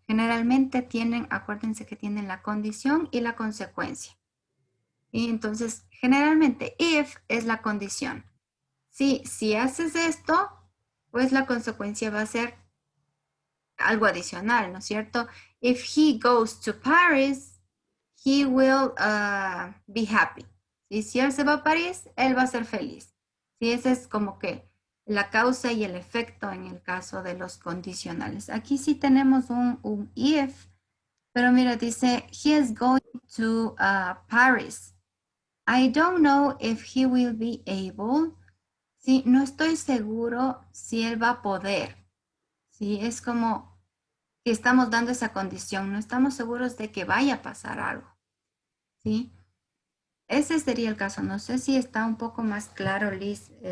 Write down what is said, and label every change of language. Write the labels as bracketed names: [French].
[Spanish] Generalmente tienen, acuérdense que tienen la condición y la consecuencia. Y entonces, generalmente if es la condición. Si haces esto, pues la consecuencia va a ser algo adicional, ¿no es cierto? [English] If he goes to Paris, he will be happy. [Spanish] ¿Sí? Si él se va a París, él va a ser feliz. ¿Sí? Ese es como que la causa y el efecto en el caso de los condicionales. Aquí sí tenemos un if, pero mira, dice, [English] he is going to Paris. I don't know if he will be able. [Spanish] Sí, no estoy seguro si él va a poder. Sí, es como que estamos dando esa condición, no estamos seguros de que vaya a pasar algo, ¿sí? Ese sería el caso. No sé si está un poco más claro, Liz.